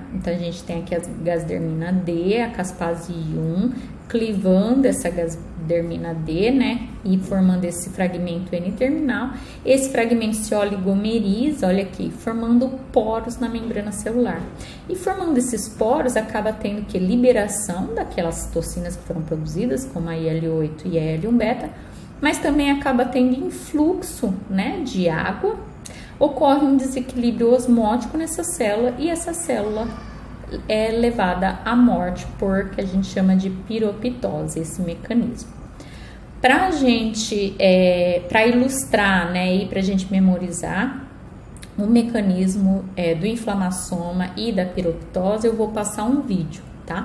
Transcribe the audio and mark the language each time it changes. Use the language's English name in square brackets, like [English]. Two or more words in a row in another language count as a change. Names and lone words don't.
[Portuguese] Então, a gente tem aqui a gasdermina D, a caspase 1, clivando essa gasdermina D, né, e formando esse fragmento N-terminal. Esse fragmento se oligomeriza, olha aqui, formando poros na membrana celular. E formando esses poros, acaba tendo que liberação daquelas citocinas que foram produzidas, como a IL-8 e a IL-1 beta, mas também acaba tendo influxo, né, de água. Ocorre um desequilíbrio osmótico nessa célula e essa célula é levada à morte por que a gente chama de piroptose, esse mecanismo. Para ilustrar, né, e para a gente memorizar o mecanismo do inflamassoma e da piroptose, eu vou passar um vídeo, tá?